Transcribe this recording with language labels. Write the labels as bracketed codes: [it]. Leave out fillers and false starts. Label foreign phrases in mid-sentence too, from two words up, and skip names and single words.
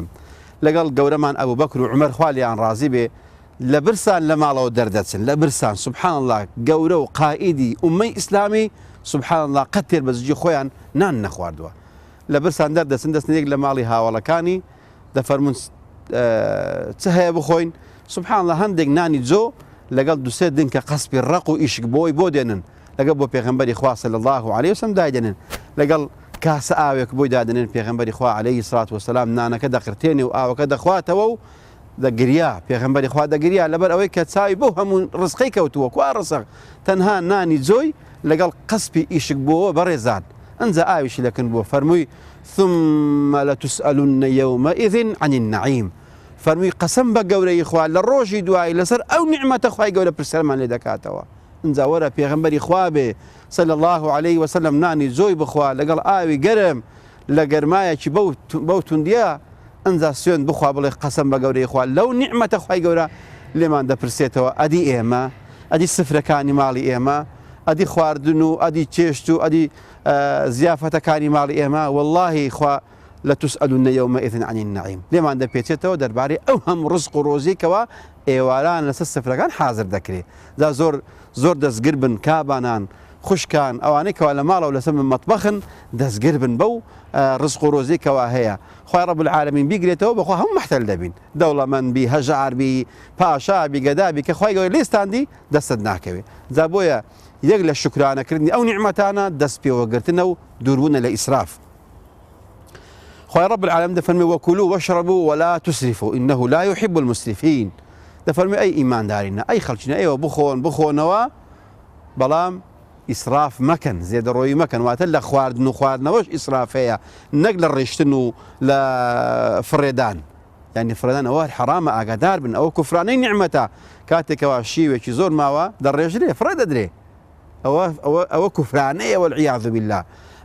[ckb] لەگەڵ گەورەمان ئەبوو بەکر و عومەر خوا لیان ڕازی بێ لە برسان لە ماڵەوە دەردەچن لە برسان [ar] سبحان الله [ckb] گەورە و قائیدی ئومەی ئیسلامی [ar] سبحان الله [ckb] قەت تێر بە زگی خۆیان نان نەخواردووە لە برسان دەردەچن دەستنێک لە ماڵی هاوڵەکانی دەفەرمون چ هەیە بخۆین [ar] سبحان الله [ckb] هەندێک نانی جۆ لەگەڵ دوسێ دنکە قەسپی ڕق و ئیشک بۆی بۆ دێنن لەگەڵ بۆ پێغەمبەری خوا [ar] صلی الله عليه وسلم [ckb] دایدێنن لەگەڵ کاسە ئاوێک بۆی دادێنن پێغەمبەری خوا [ar] عليه الصلاة والسلام [ckb] نانەکە دەقرتێنێ و ئاوەکە دەخواتەوە و دەگریا پێغەمبەری خوا دەگریا لەبەر ئەوەی کە چاوی بۆ هەموو ڕزقەی کەوتووە کوا ڕزق تەنها نانی جۆی لەگەڵ قەسپی ئیشک بۆەوە بەڕێزان ئەنجا ئاویشی لەکن بۆ فەرمووی [ar] ثم لتسألن يومئذ عن النعيم. [ckb] فەرمووی قەسەم بە گەورەی خوا لە ڕۆژی دوایی لەسەر ئەو نیعمەتە خوای گەورە پرسیارمان لێ دەکاتەوە. ئەنجا وەرە پێغەمبەری خوا بێ [ar] صلی الله عليه وسلم [ckb] نانی جۆی بخوا لەگەڵ ئاوی گەرم لە گەرمایەکی بەو توندیە ئەنجا سوێن بخوا بڵێ قەسەم بە گەورەی خوا لەو نیعمەتە خوای گەورە لێمان دەپرسێتەوە ئەدی ئێمە ئەدی سفرەکانی ماڵی ئێمە ئەدی خواردن و ئەدی چێشت و ئەدی زیافەتەکانی ماڵی ئێمە واللهی خوا [ar] لتسألن يومئذ عن النعيم [ckb] لێمان دەپێچێتەوە دەربارەی ئەو هەموو ڕزق و ڕۆزیکەوە ئێواران لەسەر سفرەکان حازر دەکرێت. دا زۆر دەستگر بن کابانان خوشکان ئەوانەی کەوا لە ماڵەوە لەسەر مەتبەخن دەستگر بن بەو ڕزق و ڕۆزیکەوە هەیە. خوای [ar] رب العالمین [ckb] بیگرێتەوە بەخوا هەموو مەحتەل دەبین دەوڵەمەند بی هەژار بی پاشا بی گەدا بی کە خوای گەورە لێستاندی دەستت ناکەوێت. جا بۆیە یەک لە شکرانەکردنی ئەو نیعمەتانە دەست پێوەگرتنە و دووربوونە لە ئیسراف. [ar] خوای رب العالمین دەفەرمێ وەکولوا واشربوا ولا تسرفوا إنه لا يحب المسرفين. [ckb] دەفەرمێ ئەی ئیماندارینە ئەی خەڵکینە ئێوە بخۆنەوە بەڵام ئیسراف مەکەن زێدەڕۆیی مەکەن واتە لە خواردن و خواردنەوەش ئیسرافەیە نەک لە ڕێشتن و لە فڕێدان یعنی فڕێدان ئەوە حرامە ئاگادار بن ئەوە کوفرانەی نیعمەتە کاتێکەوە شیوێکی زۆر ماوە دەڕێژرێ فڕێ دەدرێ ئەوە کوفرانەیە [ar] والعیاذ بالله.